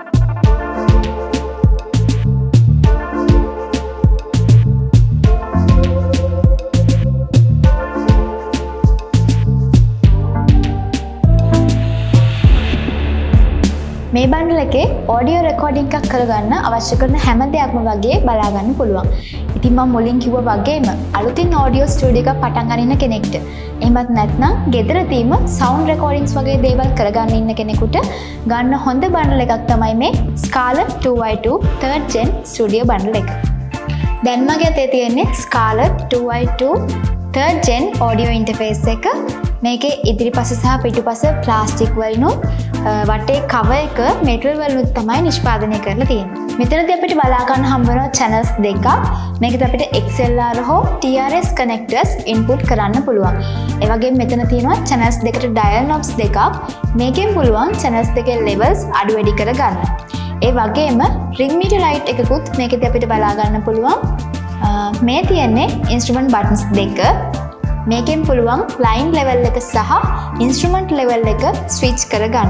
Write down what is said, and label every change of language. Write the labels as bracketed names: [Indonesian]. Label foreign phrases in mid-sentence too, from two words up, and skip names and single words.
[Sinhala] මේ බන්ඩල් එකේ [English] audio recording [Sinhala] එකක් කරගන්න අවශ්‍ය කරන හැම දෙයක්ම වගේ බලා ගන්න පුළුවන්. ඉතින් මම මුලින් කිව්වා වගේම අලුතින් [English] audio studio [Sinhala] එකක් පටන් ගන්න ඉන්න කෙනෙක්ට, එහෙමත් නැත්නම් ගෙදරදීම [English] sound recordings [Sinhala] වගේ දේවල් කරගන්න ඉන්න කෙනෙකුට ගන්න හොඳ බන්ඩල් එකක් තමයි මේ Scarlett 2i2 3rd gen studio බන්ඩල් එක. දැන් මගේ අතේ තියෙන්නේ Scarlett 2i2 3rd gen [English] audio interface [Sinhala] එක. මේකේ ඉදිරිපස සහ පිටුපස ප්ලාස්ටික් වලිනුත් වටේ cover එක මෙටල් වලිනුත් තමයි නිෂ්පාදනය කරලා තියෙන්නේ. මෙතනදී අපිට බලා ගන්න හම්බ වෙනවා channels දෙකක්. මේකද අපිට XLR හෝ TRS [English] connectors input [Sinhala] කරන්න පුළුවන්. ඒ වගේම මෙතන තියෙනවා channels දෙකට [English] dial knobs [Sinhala] දෙකක්. මේකෙන් පුළුවන් channels දෙකේ levels අඩු වැඩි කරගන්න. ඒ වගේම [English] ring meter light [Sinhala] එකකුත් මේකදී අපිට බලා ගන්න පුළුවන්. මේ තියෙන්නේ [English] instrument buttons [Sinhala] දෙක. මේකෙන් පුළුවන් [English] line level [Sinhala] එක සහ [English] instrument level [Sinhala] එක switch කරගන්න.